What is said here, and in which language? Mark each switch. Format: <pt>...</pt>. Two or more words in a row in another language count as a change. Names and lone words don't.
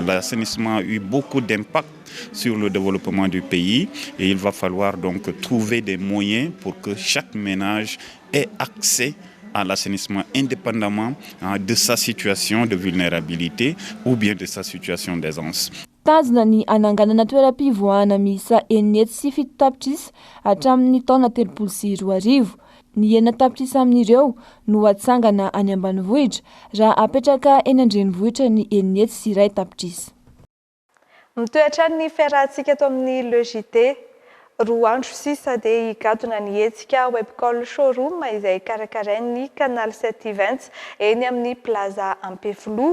<fr>L'assainissement a eu beaucoup d'impact sur le développement du pays et il va falloir donc trouver des moyens pour que chaque ménage ait accès à l'assainissement indépendamment de sa situation de vulnérabilité ou bien de sa situation d'aisance.</fr> <mg>Tazona ny ananganana toeram-pivoahana miisa 9 sy 7 tapitrisa hatramin'ny taona 2022. Ny 9 tapitrisa amin'ireo no atsangana any ambanivohitra raha apetraka eny an-drenivohitra ny 9 sy 1 tapitrisa. Mitoetra ny fiarahantsika eto amin'ny logité roa andro sisa dia higadona ny hetsika webcall showroom izay karakarain'ny Canal 7 Events eny amin'ny Plaza Ampefilo.</mg>